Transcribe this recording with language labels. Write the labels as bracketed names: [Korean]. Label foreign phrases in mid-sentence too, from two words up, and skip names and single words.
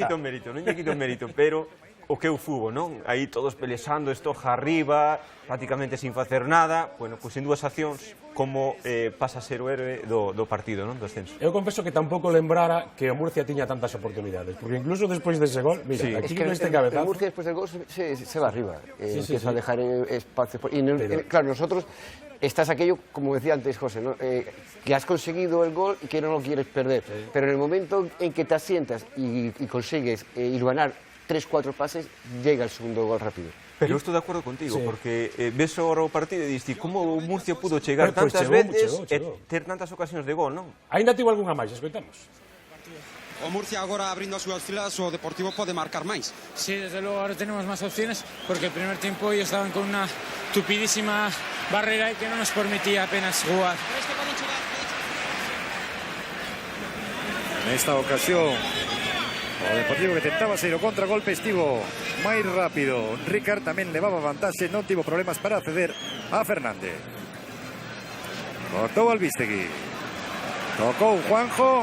[Galician] quito mérito, pero o que é o fútbol, non? Aí todos pelexando, estoja arriba, prácticamente sin facer nada, bueno, pois en dúas accións, como pasa a ser o héroe do partido, non? Do ascenso. Eu confeso que tampouco lembrara que o Murcia tiña tantas oportunidades, porque incluso despois dese gol, mira, Sí. aquí [Spanish] Es que [Galician] neste [Spanish] el cabezazo, Murcia después del gol se va arriba, Sí, sí, empieza sí. a dejar espacio. Pero- Claro, nosotros estás aquello, como decía antes José, ¿no? Que has conseguido el gol y que no lo quieres perder. Pero en el momento en que te asientas y consigues hilvanar 3-4 pases, llega el segundo gol rápido. [Galician] Pero eu estou de acordo contigo, Sí. porque ves agora o partido e diste como o Murcia pudo chegar Pois tantas chegou, veces chegou. e ter tantas ocasións de gol, non? Ainda tivo algunha máis, escoitamos. O Murcia agora abrindo as súas filas, o Deportivo pode marcar máis. [Spanish] Sí, desde luego ahora tenemos más opciones porque el primer tiempo ellos estaban con una tupidísima barrera y que no nos permitía apenas jugar. [Galician] Nesta ocasión, o Deportivo que tentaba ser o contragolpe estivo máis rápido. Ricard tamén levaba vantaxe, non tivo problemas para acceder a Fernández. Cortou Albistegui. Tocou Juanjo.